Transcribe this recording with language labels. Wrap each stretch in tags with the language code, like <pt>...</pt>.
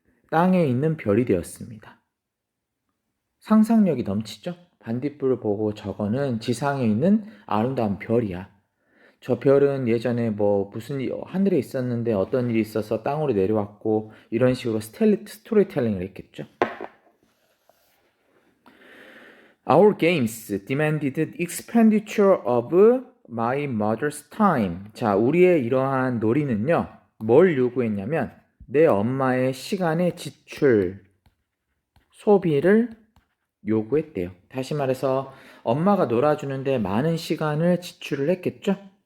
<ko>땅에 있는 별이 되었습니다. 상상력이 넘치죠? 반딧불을 보고 저거는 지상에 있는 아름다운 별이야. 저 별은 예전에 뭐 무슨 하늘에 있었는데 어떤 일이 있어서 땅으로 내려왔고 이런 식으로 스토리텔링을 했겠죠.</ko> <en>Our games demanded expenditure of my mother's time.</en> <ko>자, 우리의 이러한 놀이는요. 뭘 요구했냐면 내 엄마의 시간의 지출, 소비를 요구했대요. 다시 말해서 엄마가 놀아주는데 많은 시간을 지출을 했겠죠?</ko>